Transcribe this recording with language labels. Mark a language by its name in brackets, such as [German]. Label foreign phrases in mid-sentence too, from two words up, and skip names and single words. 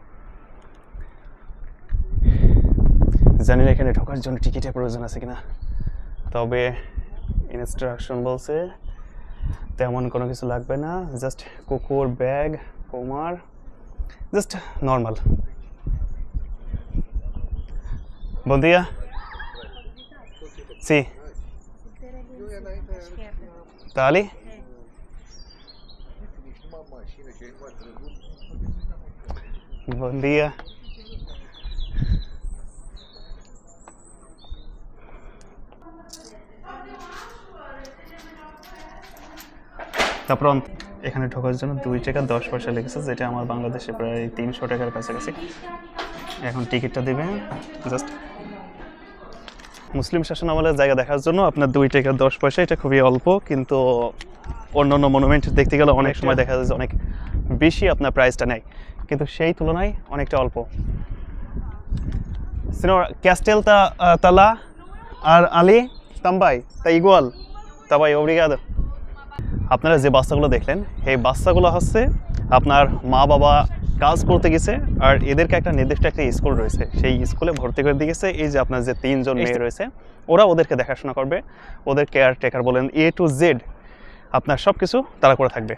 [Bangla] জানি না এখানে ঢোকার জন্য টিকিটের প্রয়োজন আছে কিনা, তবে ইনস্ট্রাকশন বলছে তেমন কোনো কিছু লাগবে না, জাস্ট কুকুর, ব্যাগ, কুমার, [English] just normal. [Portuguese] Bom dia. Sí. Tá ali? Bom dia. [Bangla] তা pronto, এখানে ঢোকার জন্য 2 টাকা 10 পয়সা লেগেছে, যেটা আমার বাংলাদেশে প্রায় 300 টাকার কাছাকাছি। এখন টিকিটটা দিবেন। জাস্ট মুসলিম শাসন আমলের জায়গা দেখার জন্য আপনার 2 টাকা 10 পয়সা, এটা খুবই অল্প। কিন্তু অন্যান্য মনুমেন্ট দেখতে গেলে অনেক সময় দেখা যায় যে অনেক বেশি আপনার প্রাইসটা নেয়, কিন্তু সেই তুলনায় অনেকটা অল্প। [Portuguese] Senhor, Castel tá lá, ali também, tá igual. Tá bem, obrigado. [Bangla] আপনারা যে বাচ্চাগুলো দেখলেন, এই বাচ্চাগুলো হচ্ছে আপনার মা বাবা কাজ করতে গেছে, আর এদেরকে একটা নির্দিষ্ট একটা স্কুল রয়েছে, সেই স্কুলে ভর্তি করে দিয়ে গেছে। এই যে আপনার যে 3 জন মেয়ে রয়েছে, ওরা ওদেরকে দেখাশোনা করবে, ওদের [English] care taker [Bangla] বলেন [English] A to Z [Bangla] আপনার সব কিছু তারা করে থাকবে।